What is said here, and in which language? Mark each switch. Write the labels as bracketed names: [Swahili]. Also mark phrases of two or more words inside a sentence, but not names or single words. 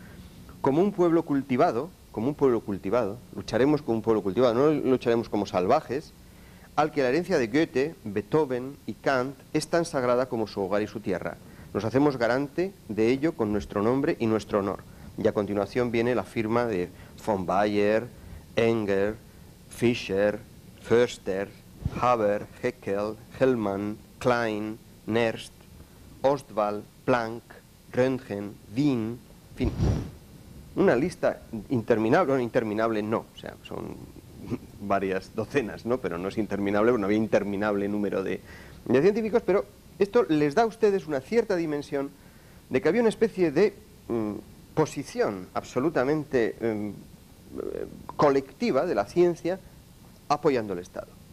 [Spanish] Como un pueblo cultivado, lucharemos como un pueblo cultivado, no lucharemos como salvajes, al que la herencia de Goethe, Beethoven y Kant es tan sagrada como su hogar y su tierra. Nos hacemos garante de ello con nuestro nombre y nuestro honor. Y a continuación viene la firma de von Baer, Enger, Fischer, Förster, Haber, Haeckel, Hellmann, Klein, Nernst, Ostwald, Planck, Röntgen, Wien, en fin, una lista interminable. Bueno, interminable no, o sea, son varias docenas, ¿no? Pero no es interminable, no había interminable número de científicos, pero esto les da a ustedes una cierta dimensión de que había una especie de posición absolutamente colectiva de la ciencia apoyando al Estado.